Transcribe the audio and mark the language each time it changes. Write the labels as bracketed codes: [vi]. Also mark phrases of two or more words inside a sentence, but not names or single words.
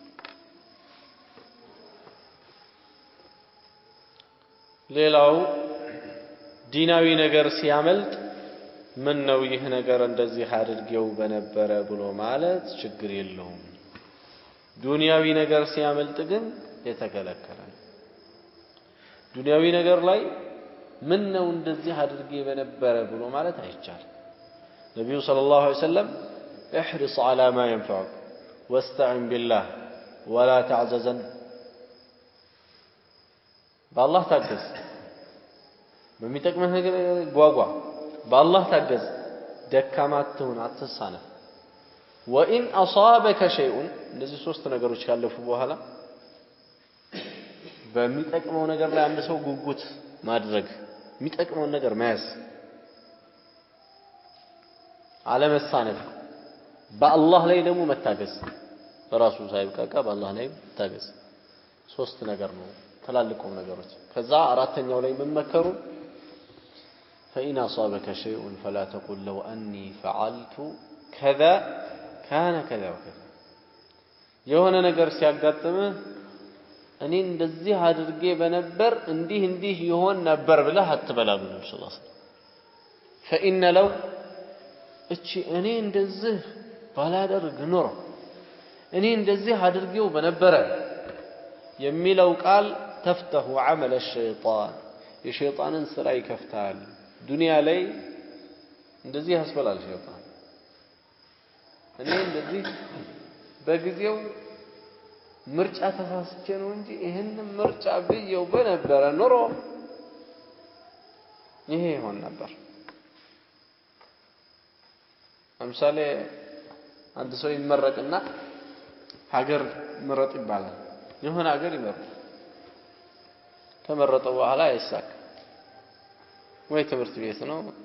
[am] ሌላው ዲናዊ ነገር ሲያመልጥ ምን ነው ይህ ነገር እንደዚህ አድርጌው በነበረ ብሎ ማለት ችግር የለውም ዱንያዊ ነገር ሲያመልጥ ግን የተከለከለ ዱንያዊ ነገር ላይ ምን ነው እንደዚህ አድርጌ በነበረ ብሎ ማለት አይቻልም ነብዩ [ar] صلى الله عليه وسلم احرص على ما ينفعك واستعن بالله ولا تعجزن [am] بالله ታገዝ በሚጠቅመህ ነገር ጓጓ بالله ታገዝ ደካማ አትሁን አትሳነፍ [ar] وإن أصابك شيء [am] እነዚህ ሶስት ነገሮች ካለፉ በኋላ በሚጠቅመው ነገር ላይ አንድ ሰው ጉጉት ማድረግ የሚጠቅመው ነገር መያዝ አለመሳነፍ በአላህ ላይ ደግሞ መታገዝ ራሱ ሳይብቃቃ በአላህ ላይ መታገዝ ሶስት ነገር ነው ተላልቆም ነገሮች ከዛ አራተኛው ላይ መመከሩ فإن [ar] أصابك شيء فلا تقل لو أني فعلت كذا كان كذا وكذا [am] የሆነ ነገር ሲያጋጥምህ እኔ እንደዚህ አድርጌ በነበር እንዲህ ይሆን ነበር ብለህ አትበላም ነው [ar] صلى الله عليه وسلم فإن لو [am] እቺ እኔ እንደዚህ ባላደርግ ኖሮ እኔ እንደዚህ አድርጌው በነበረ የሚለው ቃል ተፍተሁ [ar] عمل الشيطان [am] የሸይጣንን ስራ ይከፍታል ዱንያ ላይ እንደዚህ ያስበላል ሸይጣን እኔ እንደዚህ በጊዜው ምርጫ ተሳስቼ ነው እንጂ ይሄን ምርጫ ብየው በነበረ ኖሮ ይሄ ይሆን ነበር ለምሳሌ አንድ ሰው ይመረቅና ሀገር ምረጥ ይባላል የሆነ ሀገር ይመረጥ ተመረጠው በኋላ አይሳካ ወይ ትምህርት ቤት ነው